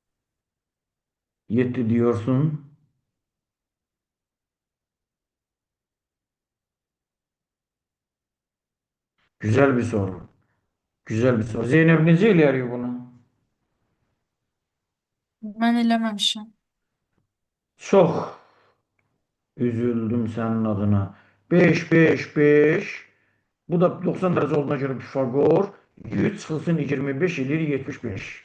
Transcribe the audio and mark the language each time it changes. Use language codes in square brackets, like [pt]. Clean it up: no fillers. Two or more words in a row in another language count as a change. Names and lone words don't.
[tr] 7 diyorsun. Güzel bir soru. Güzel bir soru. [az] Zeynep necə eləyərik bunu? Mən eləməmişəm. Çox üzüldüm sənin adına. 5, 5, 5. [tr] Bu da 90 derece olduğuna göre Pifagor 100 [az] çıxılsın 25 edir [tr] 75.